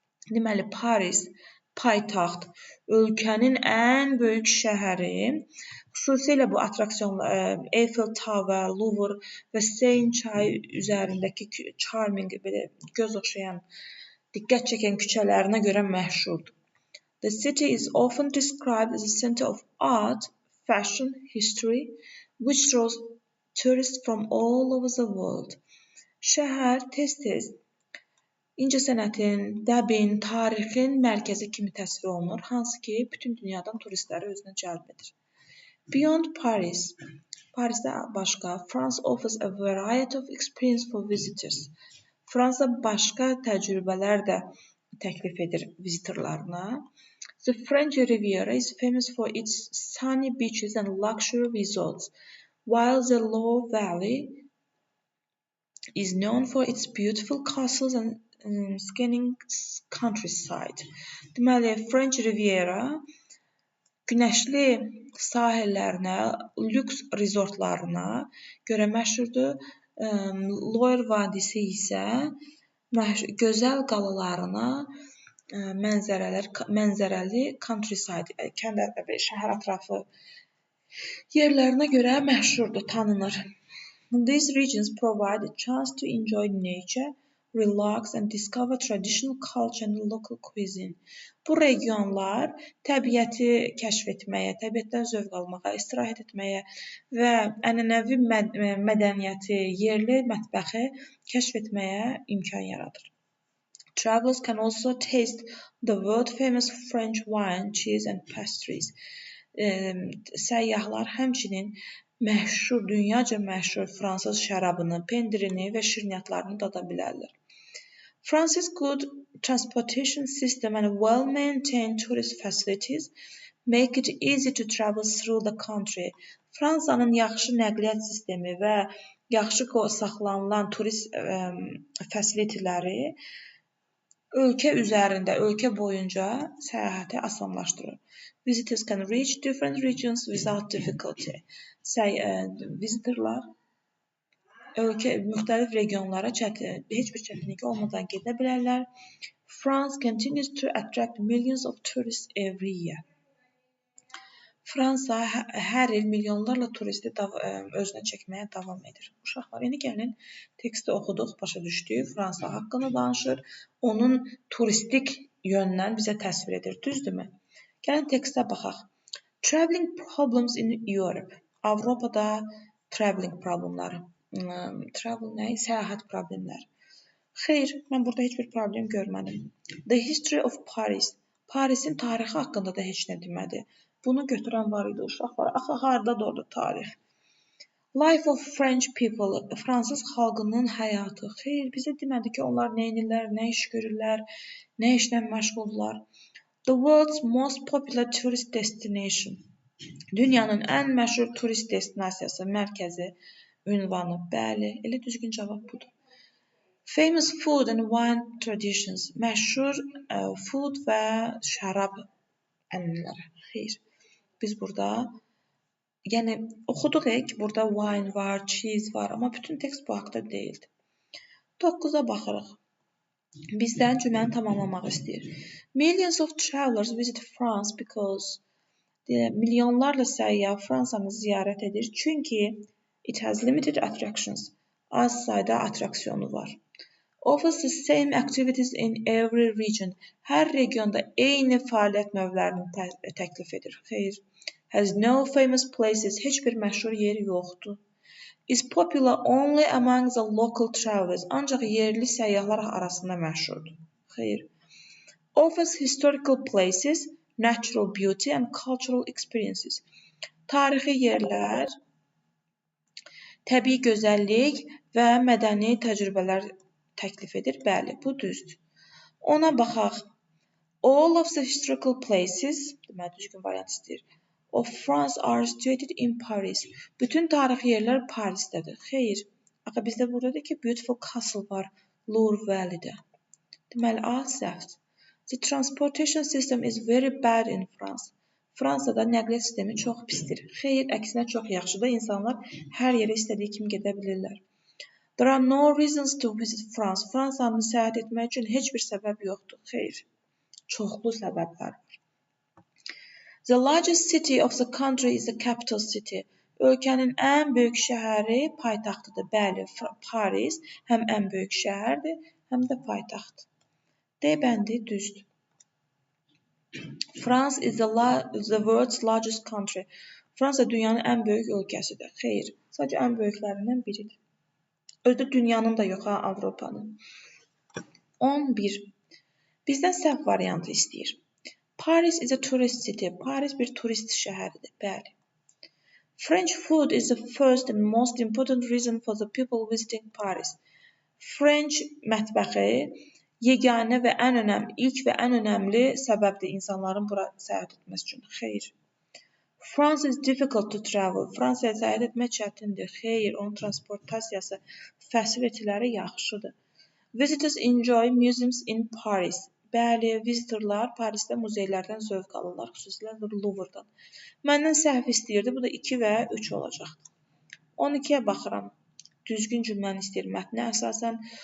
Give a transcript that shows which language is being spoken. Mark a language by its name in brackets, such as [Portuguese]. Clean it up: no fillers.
[Azerbaijani] Deməli, Paris paytaxt, ölkənin ən böyük şəhəri, xüsusilə bu attraksiyonlar, Eiffel Tower, Louvre və Seine çayı üzərindəki charming, belə göz oxşayan, diqqət çəkən küçələrinə görə məşhurdur. [English] The city is often described as a center of art, fashion, history, which draws tourists from all over the world. [Azerbaijani] Şəhər tez-tez incəsənətin, dəbin, tarixin mərkəzi kimi təsvir olunur, hansı ki, bütün dünyadan turistləri özünə cəlb edir. [English] Beyond Paris, [Azerbaijani] Parisdə başqa, [English] France offers a variety of experience for visitors. [Azerbaijani] Fransa başqa təcrübələr də təklif edir vizitorlarına. [English] The French Riviera is famous for its sunny beaches and luxury resorts, while the Loire Valley is known for its beautiful castles and stunning countryside. [Azerbaijani] Deməli, French Riviera günəşli sahillərinə, lüks rezortlarına görə məşhurdur. Loire vadisi isə gözəl qalalarına, mənzərəli countryside, şəhər ətrafı yerlərinə görə məşhurdur, tanınır. [English] These regions provide a chance to enjoy nature, relax and discover traditional culture and local cuisine. [Azerbaijani] Bu regionlar təbiəti kəşf etməyə, təbiətdən zövq almağa, istirahət etməyə və ənənəvi mədəniyyəti, yerli mətbəxi kəşf etməyə imkan yaradır. [English] Travelers can also taste the world-famous French wine, cheese and pastries. [Azerbaijani] Səyyahlar həmçinin dünyaca məşhur fransız şərabını, pendirini və şirniyyatlarını dada bilərlər. [English] France's good transportation system and well-maintained tourist facilities make it easy to travel through the country. [Azerbaijani] Fransanın yaxşı nəqliyyat sistemi və yaxşı saxlanılan turist facilityləri ölkə üzərində, ölkə boyunca səyahəti asanlaşdırır. [English] Visitors can reach different regions without difficulty. [Azerbaijani] Vizitorlar müxtəlif regionlara heç bir çətinlik olmadan gedə bilərlər. [English] France continues to attract millions of tourists every year. [Azerbaijani] Fransa hər il milyonlarla turisti özünə çəkməyə davam edir. Uşaqlar, indi gəlin teksti oxuduq, başa düşdük. Fransa haqqında danışır. Onun turistik yöndən bizə təsvir edir. Düzdürmü? Gəlin tekstə baxaq. [English] Traveling problems in Europe. [Azerbaijani] Avropada traveling problemləri. Səyahət problemləri. Xeyr, mən burada heç bir problem görmədim. [English] The history of Paris. [Azerbaijani] Parisin tarixi haqqında da heç nə demədi. Bunu götürən var idi uşaqlar. Axı hardadır orada tarix? [English] Life of French people. [Azerbaijani] Fransız xalqının həyatı. Xeyr, bizə demədi ki, onlar nə edirlər, nə iş görürlər, nə işlə məşğuldurlar. [English] The world's most popular tourist destination. [Azerbaijani] Dünyanın ən məşhur turist destinasiyası, mərkəzi, ünvanı. Bəli, elə düzgün cavab budur. [English] Famous food and wine traditions. [Azerbaijani] Məşhur food və şərab ənənələri. Xeyr. Biz burada, yəni oxuduq ki, burada wine var, cheese var, amma bütün tekst bu haqda deyildi. 9-a baxırıq. Bizdən cümləni tamamlamaq istəyir. [English] Millions of travelers visit France because [Azerbaijani] milyonlarla səyyah Fransanı ziyarət edir. Çünki [English] it has limited attractions. [Azerbaijani] Az sayda attraksiyonu var. [English] Offers the same activities in every region. [Azerbaijani] Hər regionda eyni fəaliyyət növlərini təklif edir. Xeyr. [English] Has no famous places. [Azerbaijani] Heç bir məşhur yeri yoxdur. [English] Is popular only among the local travelers. [Azerbaijani] Ancaq yerli səyyahlar arasında məşhurdur. Xeyr. [English] Offers historical places, natural beauty and cultural experiences. [Azerbaijani] Tarixi yerlər, təbii gözəllik və mədəni təcrübələr təklif edir. Bəli, bu düzdür. Ona baxaq. [English] All of the historical places, [Azerbaijani] deməli düzgün variant istəyir. [English] Of France are situated in Paris. [Azerbaijani] Bütün tarixi yerlər Parisdədir. Xeyr. Axı bizdə buradadır ki, [English] beautiful castle [Azerbaijani] var Loire Valley-də. Deməli, A səhvdir. [English] The transportation system is very bad in France. [Azerbaijani] Fransada nəqliyyat sistemi çox pisdir. Xeyr, əksinə çox yaxşıdır. İnsanlar hər yerə istədiyi kimi gedə bilirlər. [English] There are no reasons to visit France. [Azerbaijani] Fransanı səyahət etmək üçün heç bir səbəb yoxdur. Xeyr, çoxlu səbəblər var. [English] The largest city of the country is the capital city. [Azerbaijani] Ölkənin ən böyük şəhəri paytaxtıdır. Bəli, Paris həm ən böyük şəhərdir, həm də paytaxt. D bəndi düzdür. [English] France is the world's largest country. [Azerbaijani] Fransa dünyanın ən böyük ölkəsidir. Xeyr, sadəcə ən böyüklərindən biridir. Özdə dünyanın da yox, Avropanın. 11. Bizdən səhv variantı istəyir. [English] Paris is a tourist city. [Azerbaijani] Paris bir turist şəhəridir. Bəli. [English] French food is the first and most important reason for the people visiting Paris. French [Azerbaijani] mətbəxi yeganə və ən önəmli, ilk və ən önəmli səbəbdir insanların bura səyahət etməsi üçün. Xeyr. [English] France is difficult to travel. [Azerbaijani] Fransaya səyahət etmək çətindir. Xeyr, onun transportasiyası, facility-ləri yaxşıdır. [English] Visitors enjoy museums in Paris. [Azerbaijani] Bəli, visitorlar Parisdə muzeylərdən zövq alırlar, xüsusilə Louvre-dan. Məndən səhv istəyirdi, bu da 2 və 3 olacaqdır. 12-yə baxıram. Düzgün cümləni istəyir mətnə əsasən.